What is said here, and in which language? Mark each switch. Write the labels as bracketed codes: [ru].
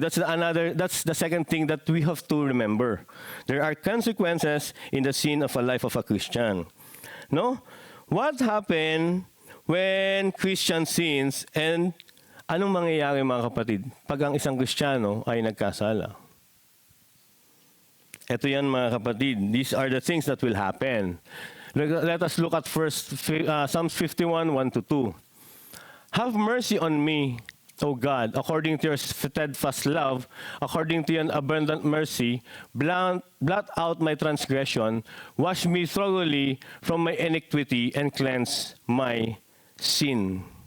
[en] That's the second thing that we have to remember. There are consequences in the sin of a life of a Christian. No? What happened when Christian sins [tl] and anong mangyayari mga kapatid pag ang isang Kristiyano ay nagkasala? Ito yan mga kapatid. [en] These are the things that will happen. Let us look at first Psalms 51, 1-2. Have mercy on me, O God, according to your steadfast love, according to your abundant mercy, blot out my transgression, wash me thoroughly from my iniquity, and cleanse my sin.